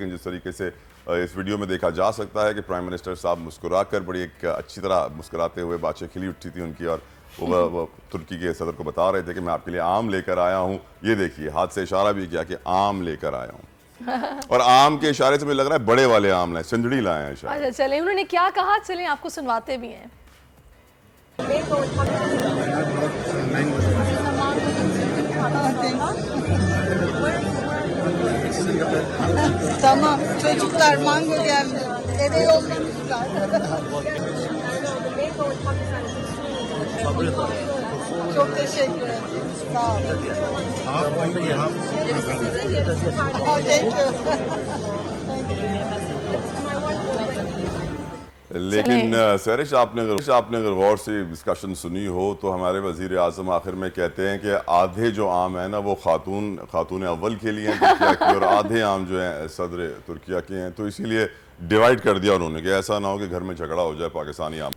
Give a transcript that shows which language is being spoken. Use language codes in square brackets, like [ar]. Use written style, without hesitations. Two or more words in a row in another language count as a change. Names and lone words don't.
[ur] لیکن جس طریقے سے اس ویڈیو میں دیکھا جا سکتا ہے کہ [en] prime minister [ur] صاحب مسکرا کر بڑی ایک اچھی طرح مسکراتے ہوئے باتیں کھلی اٹھی تھی ان کی، اور وہ ترکی کے صدر کو بتا رہے تھے کہ میں آپ کے لیے آم لے کر آیا ہوں. یہ دیکھیے، ہاتھ سے اشارہ بھی کیا کہ آم لے کر آیا ہوں۔ اور آم کے اشارے سے مجھے لگ رہا ہے بڑے والے آم لائے، سندھڑی لائے ہیں شاید. اچھا چلے، انہوں نے کیا کہا، چلیں آپ کو سنواتے بھی ہیں. [tr] Tamam. Çocuklar mango geldi. Eve yollamışlar. Çok teşekkür ederim. Sağ olun. [en] Thank you. [ur] لیکن سرش، آپ نے اگر غور سے ڈسکشن سنی ہو تو ہمارے وزیر اعظم آخر میں کہتے ہیں کہ آدھے جو آم ہے نا وہ خاتون اول کے لیے ہیں ترکیہ کی، اور آدھے آم جو ہیں صدر ترکیہ کے ہیں. تو اسی لیے ڈیوائڈ کر دیا انہوں نے کہ ایسا نہ ہو کہ گھر میں جھگڑا ہو جائے پاکستانی آم.